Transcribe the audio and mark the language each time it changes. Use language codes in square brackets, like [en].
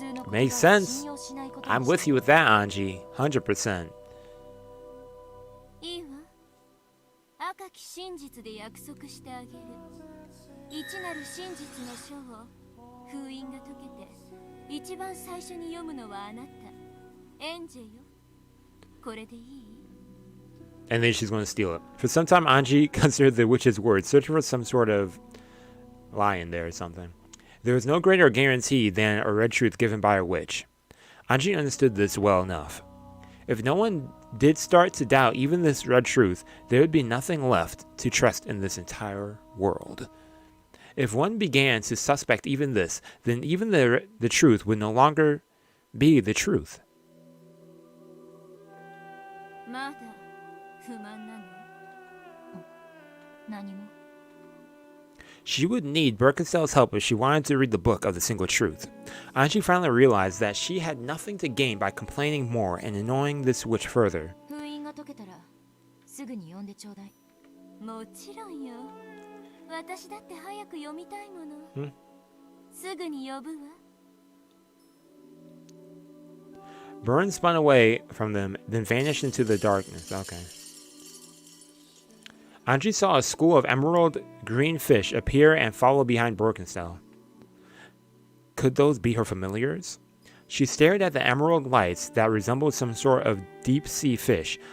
[en] Makes sense. I'm with you with that, Anji. 100%. [ja] いいわ。赤き真実で約束してあげる。一なる真実の書を封印が解けて一番最初に読むのはあなた、エンジェよ。これでいい？ [en] And then she's going to steal it. For some time, Anji considered the witch's words, searching for some sort of lie in there or something. There was no greater guarantee than a red truth given by a witch. Anji understood this well enough. If no one did start to doubt even this red truth, there would be nothing left to trust in this entire world. If one began to suspect even this, then even the truth would no longer be the truth. [ja] まだ不満なの？何も。 [en] She would need Birkenstell's help if she wanted to read the book of the single truth. Anji finally realized that she had nothing to gain by complaining more and annoying this witch further. [ja] 封印が解けたらすぐに読んでちょうだい。もちろんよ。私だって早く読みたいもの。すぐに呼ぶわ。 [en] Burn spun away from them, then vanished into the darkness. Okay. Anji saw a school of emerald green fish appear and follow behind Birkenstell. Could those be her familiars? She stared at the emerald lights that resembled some sort of deep sea fish.